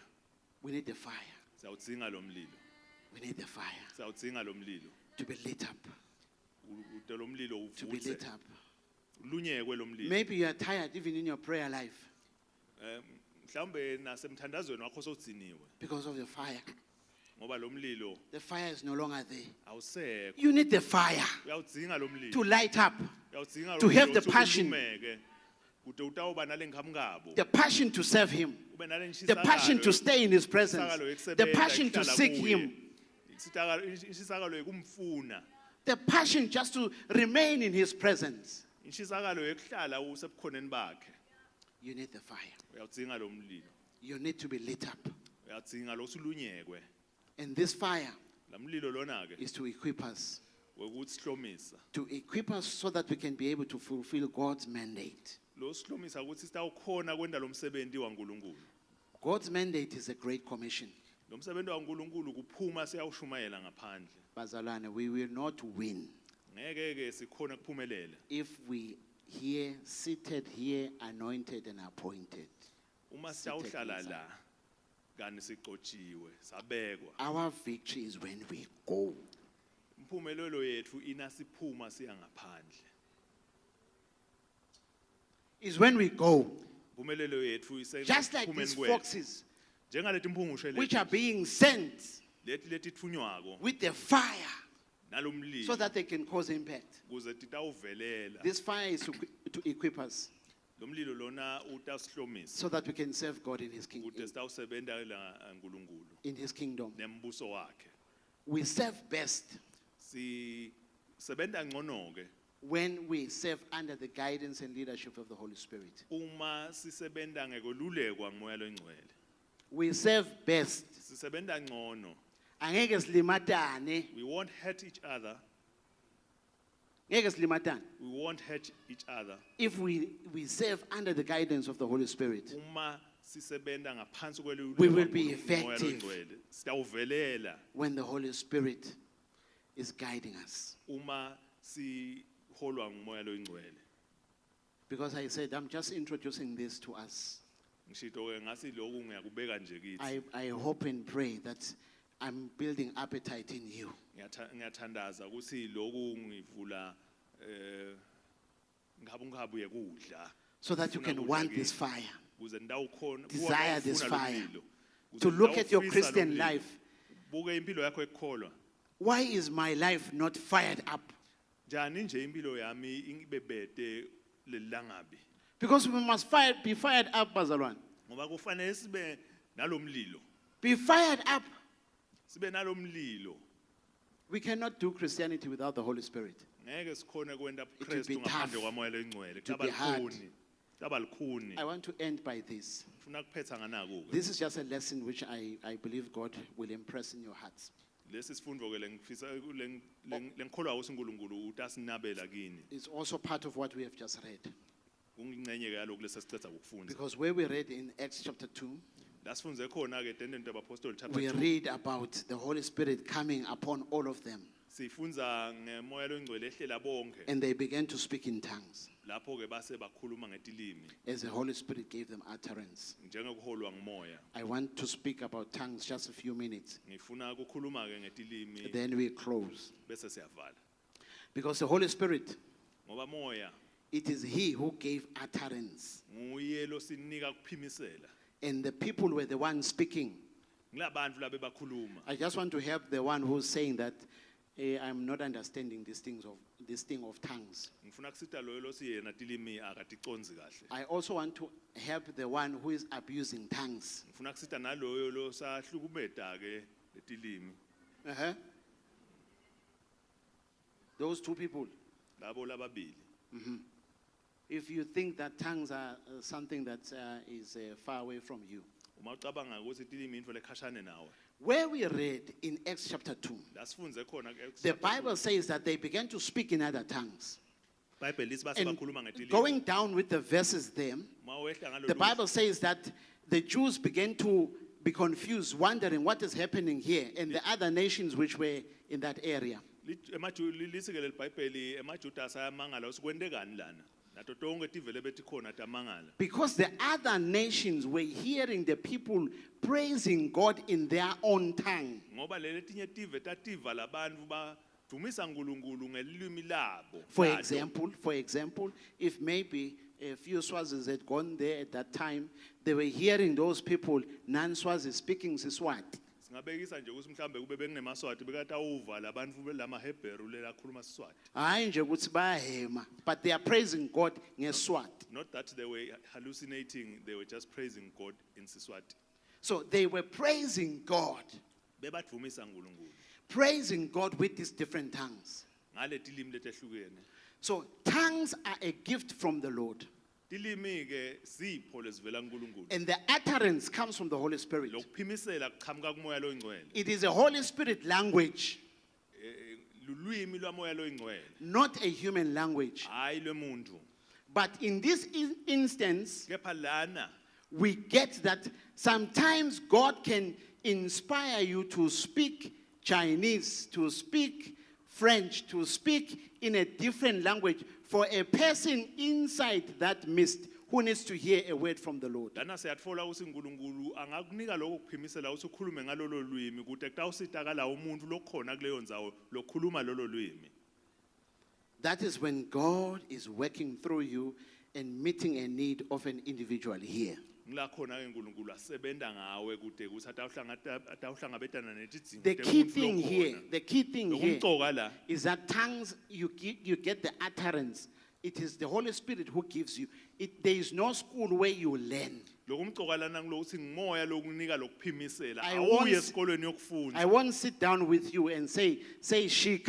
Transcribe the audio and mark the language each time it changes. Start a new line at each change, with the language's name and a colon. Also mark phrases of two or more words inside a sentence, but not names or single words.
English: We need the fire.
Swati: Siyawudzinga lo mlilo.
English: We need the fire
Swati: Siyawudzinga lo mlilo.
English: to be lit up.
Swati: Ute lo mlilo
English: To be lit
Swati: uvutse.
English: up.
Swati: Lunyekwe lo mlilo.
English: Maybe you are tired even in your prayer life
Swati: Mhlawumbe nasemthandazweni wakho sowudziniwe
English: because of the fire.
Swati: ngoba lo mlilo
English: The fire is no longer there.
Swati: awusekho.
English: You need the fire
Swati: Uyawudzinga lo mlilo.
English: to light up,
Swati: Uyawudzinga lo
English: to have
Swati: mlilo
English: the
Swati: ukuthi
English: passion.
Swati: ulumeke. Kude utawuba nalenghamngabo.
English: the passion to serve Him,
Swati: Ube
English: the passion to
Swati: nalentshisakalo.
English: stay in His presence,
Swati: Isakalo
English: the
Swati: yokusebenza,
English: passion to
Swati: yokuhlala
English: seek
Swati: kuye.
English: Him.
Swati: Inshisakalo yekumfuna.
English: The passion just to remain in his presence.
Swati: Inshisakalo yekuhlala usebukhoneni bakhe.
English: You need the fire.
Swati: Uyawudzinga lo mlilo.
English: You need to be lit up.
Swati: Uyadzinga lo sulunyekwe.
English: And this fire
Swati: La mlilo lona ke
English: is to equip us.
Swati: wekuthi sihlomisa.
English: To equip us so that we can be able to fulfill God's mandate.
Swati: Lo sihlomisa ukuthi sitawukhona kwenda lo msebenzi waNkulunkulu.
English: God's mandate is a great commission.
Swati: Lo msebenzi waNkulunkulu kuphuma siyawushumayela ngaphandle. Bazalwane,
English: we will not win
Swati: Ngeke ke sikhona kuphumelela
English: if we here, seated here, anointed and appointed.
Swati: uma siyawuhlala la kani siqotshiwe sabekwa.
English: Our victory is when we go.
Swati: Imphumelelo yethu inasiphuma siya ngaphandle.
English: Is when we go.
Swati: Imphumelelo yethu
English: Just like these foxes,
Swati: njengaleti mphungushe
English: which are being sent
Swati: leti thunywako
English: with the fire
Swati: nalomlilo
English: so that they can cause impact.
Swati: kuze titawuvelela.
English: This fire is to equip us
Swati: Lo mlilo lona utasihlomisa
English: so that we can serve God in His kingdom.
Swati: kude sitawusebenta uNkulunkulu
English: In His kingdom,
Swati: nembuso wakhe.
English: we serve best
Swati: Si sebenta ngcono ke
English: when we serve under the guidance and leadership of the Holy Spirit.
Swati: uma sisebenta ngekolulekwa ngumoya longcwele.
English: We serve best.
Swati: Sisebenta ngcono. Angeke silimatane.
English: We won't hurt each other.
Swati: Ngeke silimatane.
English: We won't hurt each other. If we serve under the guidance of the Holy Spirit,
Swati: Uma sisebenta ngaphansi kwelulekwa
English: we will be
Swati: ngumoya
English: effective
Swati: longcwele. Sitawuvelela
English: when the Holy Spirit is guiding us.
Swati: uma siholwa ngumoya longcwele.
English: Because I said, I'm just introducing this to us.
Swati: Ngishito ke ngasi lokhu ngiyakubeka nje kithi.
English: I hope and pray that I'm building appetite in you.
Swati: Ngiyathandaza ukuthi lokhu ngivula ngabungabu yekudla.
English: So that you can want this fire.
Swati: Kuze ndawukhona
English: Desire this
Swati: ufuna lo
English: fire.
Swati: mlilo. Kuze
English: To look at your
Swati: ndawufisa lo
English: Christian
Swati: mlilo.
English: life.
Swati: Buke impilo yakho ekukholwa.
English: Why is my life not fired up?
Swati: Njani nje impilo yami ingibebede lelangabi.
English: Because we must be fired up,
Swati: Bazalwan. Ngoba kufanele sibe nalomlilo.
English: Be fired up.
Swati: Sibe nalomlilo.
English: We cannot do Christianity without the Holy Spirit.
Swati: Ngeke sikhona kwenda
English: will
Swati: uKristu
English: be
Swati: ngaphandle
English: tough.
Swati: kwamoya lengcwele.
English: It will be hard.
Swati: Likhuni.
English: I want to end by this.
Swati: Ufuna kuphetha nganaku ke.
English: This is just a lesson which I believe God will impress in your hearts.
Swati: Lesi sifundo ke lengifisa lenkholwa uSinkulunkulu utasinabela kini.
English: It's also part of what we have just read.
Swati: Kungingcenye ke yaloko lesicetha ukufunda.
English: Because where we read in Acts chapter 2,
Swati: Lasifunze khona ke Endeni yabaPostoli chapter
English: we
Swati: 2.
English: read about the Holy Spirit coming upon all of them.
Swati: Sifunza ngemoya longcwele ehlela bonke.
English: And they began to speak in tongues
Swati: Lapho ke base bakhuluma ngetilimi
English: as the Holy Spirit gave them utterance.
Swati: njengekuholwa ngumoya.
English: I want to speak about tongues just a few minutes.
Swati: Ngifuna ukukhuluma ke ngetilimi
English: Then we close.
Swati: bese siyavala.
English: Because the Holy Spirit,
Swati: Ngoba moya
English: it is He who gave utterance.
Swati: nguye losinika kuphimisela.
English: And the people were the ones speaking.
Swati: Ngilabantu labe bakhuluma.
English: I just want to help the one who's saying that I'm not understanding this thing of tongues.
Swati: Ngifuna kusita loyo losiyena tilimi akaticonzi kahle.
English: I also want to help the one who is abusing tongues.
Swati: Ngifuna kusita naloyo losahlukumeta ke letilimi.
English: Uh-huh. Those two people.
Swati: Labo lababili.
English: If you think that tongues are something that is far away from you.
Swati: Uma ucabanga ukuthi tilimi into lekhashane nawe.
English: Where we read in Acts chapter 2,
Swati: Lasifunze khona ke
English: the Bible says that they began to speak in other tongues.
Swati: Bible lithi base
English: And
Swati: bakhuluma ngetilimi.
English: going down with the verses there,
Swati: Uma wehla ngalo
English: the Bible says that the Jews began to be confused, wondering what is happening here, and the other nations which were in that area.
Swati: lithi ke leBhayibheli emaJuda asayamangala usikwendekani lana. Nato tonke tivele bethi khona tamangala.
English: Because the other nations were hearing the people praising God in their own tongue.
Swati: Ngoba letinye tive tativa labantu badumisa uNkulunkulu ngelimi labo.
English: For
Swati: lato.
English: example, if maybe a few Swazis had gone there at that time, they were hearing those people, non-Swazi speaking Siswati.
Swati: Singabekisa nje ukuthi mhlambe kube benginemaswati bekatawuva labantu lamaHebheru lelakhuluma Siswati. Hayi nje ukuthi bayahema,
English: but they are praising God ngeSwati. Not that they were hallucinating, they were just praising God in Siswati. So they were praising God.
Swati: Bebadumisa uNkulunkulu.
English: praising God with these different tongues.
Swati: ngale tilimi letehlukene.
English: So tongues are a gift from the Lord.
Swati: Tilimi ke sipho lesivela kuNkulunkulu.
English: And the utterance comes from the Holy Spirit.
Swati: Lokuphimisela kuqhamuka kumoya loyingcwele.
English: It is a Holy Spirit language,
Swati: Lulwimi lwamoya loyingcwele.
English: not a human language.
Swati: Hayi lwemuntu.
English: But in this instance,
Swati: Kepha lana
English: we get that sometimes God can inspire you to speak Chinese, to speak French, to speak in a different language for a person inside that mist who needs to hear a word from the Lord.
Swati: lana siyatfola ukuthi uNkulunkulu angakunika lokho kuphimisela ukuthi ukhulume ngalolo lwimi kude kutawusitakala umuntu lokhona kuleyo ndzawo lokhuluma lolo lwimi.
English: That is when God is working through you and meeting a need of an individual here.
Swati: Ngila khona ke uNkulunkulu asebenta ngawe kude kuthi atawuhlangabetana netidzingo
English: The key
Swati: temuntfu
English: thing here,
Swati: lokhona.
English: the key thing here
Swati: Lokumcoka la
English: is that tongues, you get the utterance. It is the Holy Spirit who gives you. There is no school where you learn.
Swati: lokumcoka lana ngulokuthi ngimoya lokunika lokuphimisela
English: I
Swati: awuye
English: won't-
Swati: esikolweni yokufunda.
English: I won't sit down with you and say shika,